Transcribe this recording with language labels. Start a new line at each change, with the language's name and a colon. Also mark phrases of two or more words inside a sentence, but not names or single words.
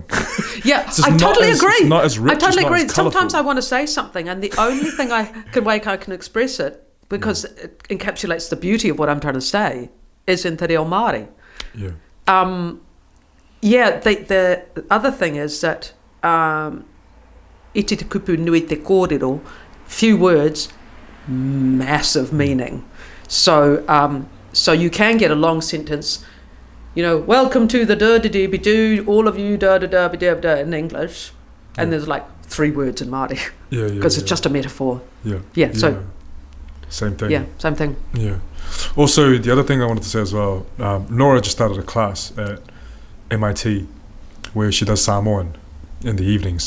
English: Yeah, I totally agree. It's not as rich. I totally it's not agree. as colourful. Sometimes I want to say something, and the only thing I can express it because it encapsulates the beauty of what I'm trying to say is in Te Reo Maori. Yeah. The other thing is that
Māori: iti te kupu nui te kōrero,
English: few words, massive meaning. So you can get a long sentence, welcome to the da-da-dee-be-doo, all of you da-da-da-be-da-da in English, and there's like 3 words in Māori. Yeah. Because it's just a metaphor. Yeah. Yeah, so... Same thing. Yeah, same thing. Yeah. Also, the other thing I wanted to say as well, Nora just started a class at MIT where she does Samoan in the evenings.